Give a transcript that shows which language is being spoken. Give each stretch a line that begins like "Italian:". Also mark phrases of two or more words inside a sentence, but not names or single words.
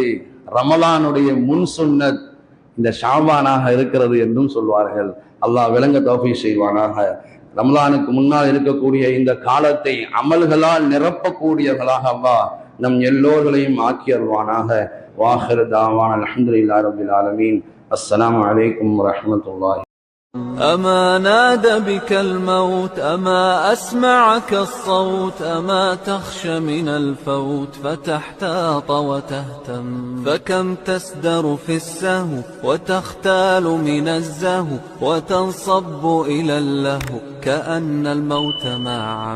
Tamil: ரமலானுடைய முன் சுன்னத் இந்த ஷாபானாக இருக்கிறது என்றும் சொல்வார்கள். அல்லாஹ் விளங்க தௌஃபீக் செய்வானாக. ரமலானுக்கு முன்னால் இருக்கக்கூடிய இந்த காலத்தை அமல்களால் நிரப்பக்கூடியவர்களாக அல்லாஹ் நம் எல்லோர்களையும் ஆக்கி அருள்வானாக.
Arabic: وآخر دعوانا الحمد لله رب العالمين. السلام عليكم ورحمة الله. أما نادى بك الموت، أما أسمعك الصوت، أما تخشى من الفوت فتحتاط وتهتم، فكم تسدر في السهو وتختال من الزهو وتنصب إلى اللهو كأن الموت معه.